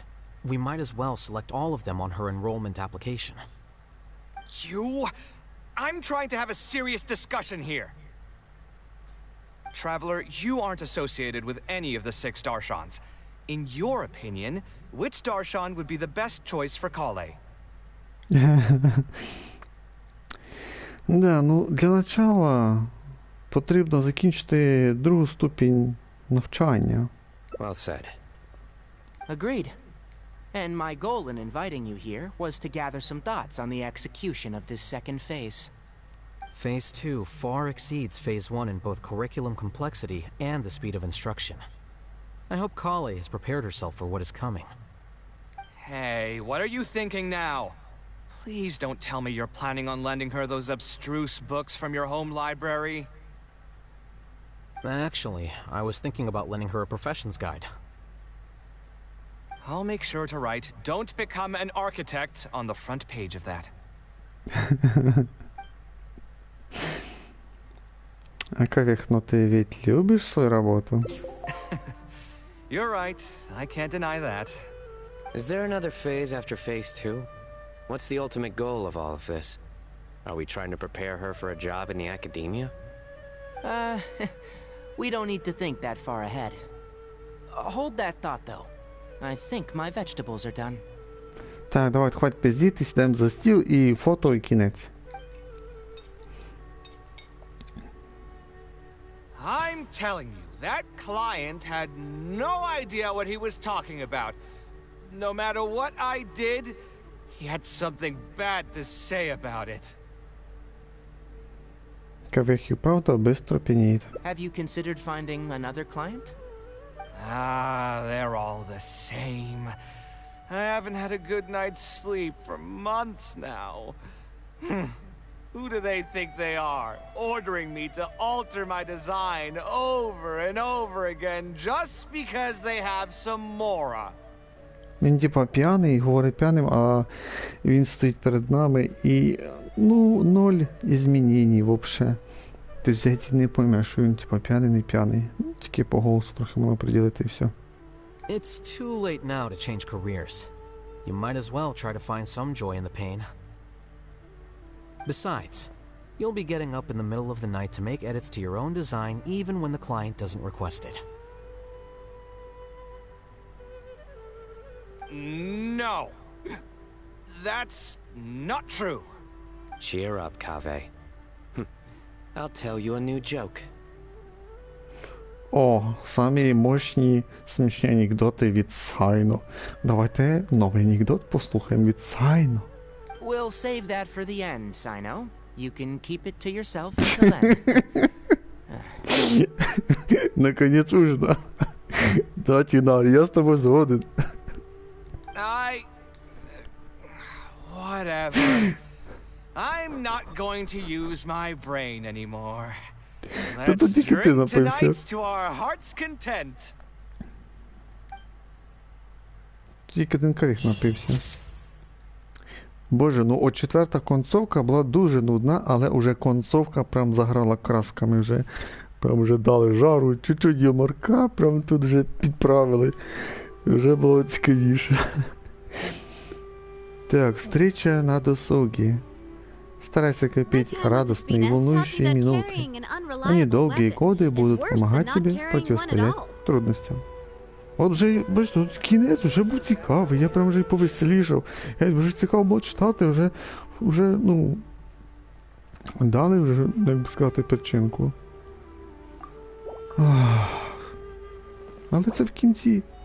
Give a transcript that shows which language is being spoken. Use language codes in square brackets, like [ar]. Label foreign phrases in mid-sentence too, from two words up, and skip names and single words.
[en] We might as well select all of them on her enrollment application. I'm trying to have a serious discussion here. Traveler, you aren't associated with any of the 6 Darshans. In your opinion, which Darshan would be the best choice for Kale? [ru] Да, ну для начала [uk] потрібно закінчити другу ступінь навчання. [en] Well said. Agreed. And my goal in inviting you here was to gather some thoughts on the execution of this second phase. Phase 2 far exceeds Phase 1 in both curriculum complexity and the speed of instruction. I hope Kale has prepared herself for what is coming. Hey, what are you thinking now? Please don't tell me you're planning on lending her those abstruse books from your home library. Actually, I was thinking about lending her a professions guide. I'll make sure to write, "Don't become an architect" on the front page of that. [ru] А Кавех, ну ты ведь любишь свою работу? [en] You're right. I can't deny that. Is there another phase after Phase 2? What's the ultimate goal of all of this? Are we trying to prepare her for a job in the academia? We don't need to think that far ahead. Hold that thought, though. I think my vegetables are done. [uk] Так, давай, хватить пиздітись, йдемо за стіл і фото і кінець. [en] I'm telling you, that client had no idea what he was talking about. No matter what I did, he had something bad to say about it. [uk] Кавех і правда бистро пініє. [en] Have you considered finding another client? They're all the same. I haven't had a good night's sleep for months now. Who do they think they are, ordering me to alter my design over and over again just because they have some mora? [uk] Він типа п'яний, говорить п'яним, а він стоїть перед нами і, ну, 0 змінень вообще. Тобто я не пойму, що він типа п'яний, не п'яний. Ну, тільки по голосу трохи можна приділити і все. [en] It's too late now to change careers. You might as well try to find some joy in the pain. Besides, you'll be getting up in the middle of the night to make edits to your own design even when the client doesn't request it. No. That's not true. Cheer up, Kaveh. I'll tell you a new joke. [uk] О, самі мощні смішні анекдоти від Сайно. Давайте новий анекдот послухаємо від Сайно. [en] We'll save that for the end, Sino. You can keep it to yourself until then. [ru] Наконец уж, да, [uk] Тінар, я з тобою згоден. [en] Whatever. I'm not going to use my brain anymore. Let's drink tonight to our heart's content. [uk] Тільки один Кавех напився. Боже, ну от четверта концовка була дуже нудна, але уже концовка прям заграла красками вже. Прям вже дали жару, [ru] чуть-чуть юморка, [uk] прям тут вже підправили. Вже було цікавіше. Так, [ru] встреча на досуге. Старайся копить радостные и волнующие минуты. Они долгие годы будут помогать тебе противостоять трудностям. [uk] От вже, бачите, кінець вже був цікавий, я прям вже повеселішав. Я вже цікаво було читати, вже, ну, дали вже, як би сказати, перчинку. Але це в кінці.